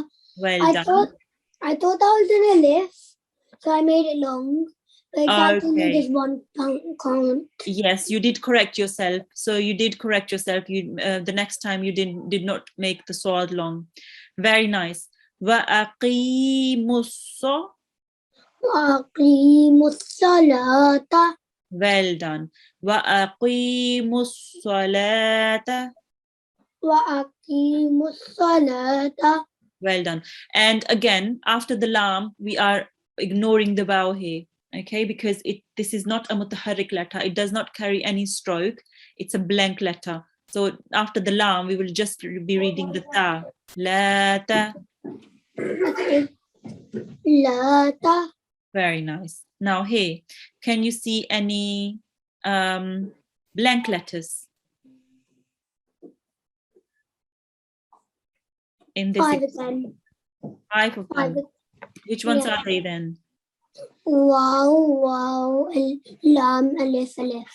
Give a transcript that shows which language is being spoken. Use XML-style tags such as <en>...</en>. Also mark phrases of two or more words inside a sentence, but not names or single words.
<en>Well done. I thought that was an alif, so I made it long. But it's actually Okay. just one count. Yes, you did correct yourself. So you did correct yourself. You the next time you did not make the sword long. Very nice.</en> <ar>وأقيموا الصّ. Musalata.</ar> <en>Well done.</en> <ar>وأقيموا الصلاة. Musalata.</ar> <en>Well done. And again, after the lam, we are ignoring the waw here. Okay, because this is not a mutaharrik letter. It does not carry any stroke. It's a blank letter. So after the lam, we will just be reading the ta.</en> <ar>لَ تَ. Lata.</ar> <en>Very nice. Now here, can you see any blank letters in this? 5 again. 5 of 5. them. Which ones Yeah. are they then? Wow, wow. Lam, alif, alif.</en>